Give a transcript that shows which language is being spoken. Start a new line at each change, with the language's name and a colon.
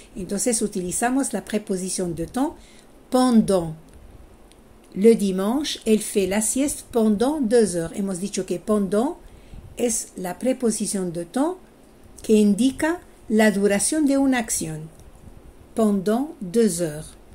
Spanish: Entonces utilizamos la preposición de temps pendant.
French: Le dimanche, elle fait la sieste pendant 2 heures.
Spanish: Hemos dicho que pendant es la preposición de temps que indica la duración de una acción.
French: Pendant 2 heures.